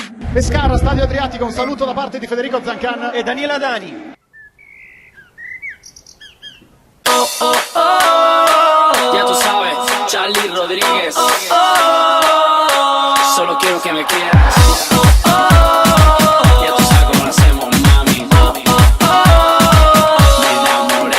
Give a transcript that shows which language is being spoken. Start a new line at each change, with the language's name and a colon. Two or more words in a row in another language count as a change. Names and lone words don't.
Italian: Pescara, Stadio Adriatico, un saluto da parte di Federico Zancan e Daniela Dani.
Spanish: Ya tú sabes, Charlie Rodríguez. Solo quiero que me quieras. Ya tú sabes cómo lo hacemos, mami. Me enamoré.